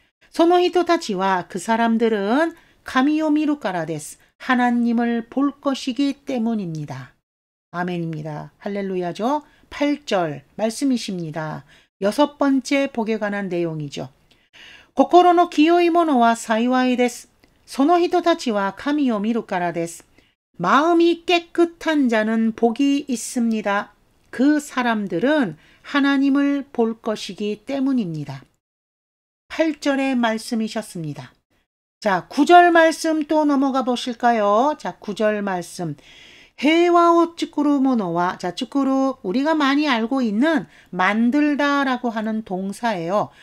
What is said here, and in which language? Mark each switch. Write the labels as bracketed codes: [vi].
[ja] 소노히토타치와 [ko] 그 사람들은 [ja] 카미오 미루까라 데스 [ko] 하나님을 볼 것이기 때문입니다. 아멘입니다. 할렐루야죠. 8절 말씀이십니다. 여섯 번째 복에 관한 내용이죠. [ja] 고코로노 기요이 모노와 사이와이 데스. その人たちは神を見るからです. [ko] 마음이 깨끗한 자는 복이 있습니다. 그 사람들은 하나님을 볼 것이기 때문입니다. 8절의 말씀이셨습니다. 자, 9절 말씀 또 넘어가 보실까요? 자, 9절 말씀. [ja] 해와오 츠쿠르모노와 [ko] 자, 츠쿠르 우리가 많이 알고 있는 만들다라고 하는 동사예요.